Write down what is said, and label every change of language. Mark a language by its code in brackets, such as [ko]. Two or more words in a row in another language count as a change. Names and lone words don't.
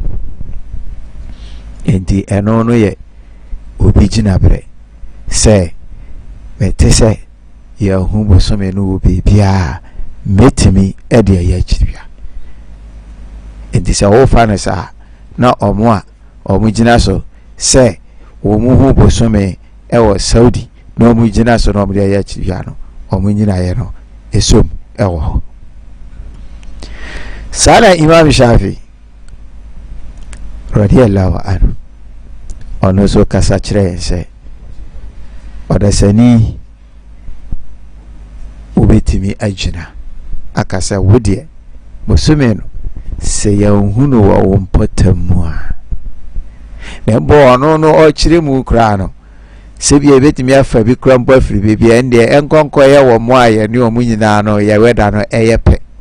[ak] enti ɛno no yɛ obi gyina berɛ sɛ mete sɛ yɛhu bosome no wɔ biribiara metimi ɛde ɛyɛ akyiriwia enti sɛ wofa no saa na ɔmo a ɔmo gyina so sɛ wɔn ho bosome ɛwɔ Saudi na ɔmo gyina so na ɔmo de ɛyɛ akyiriwia no ɔmo nyina yɛ no esom ɛwɔ hɔ sana Imam Shafi [ar] رضي الله عنه [ak] ɔno so kasa kyerɛ sɛ ɔdasani wobɛtumi agyina akasa wodeɛ bosome no sɛ yɛnhu no wɔ wo mpɔtam mu a na mbɔ ɔno no ɔkyerɛ mu koraa no sɛ bia ɛbɛtumi afa bi kora mbɔ afiri baabi a ɛndeɛ ɛnkɔnkɔ yɛ wɔ mo a yɛne ɔmo nyinaa no yɛwɛda no ɛyɛ pɛ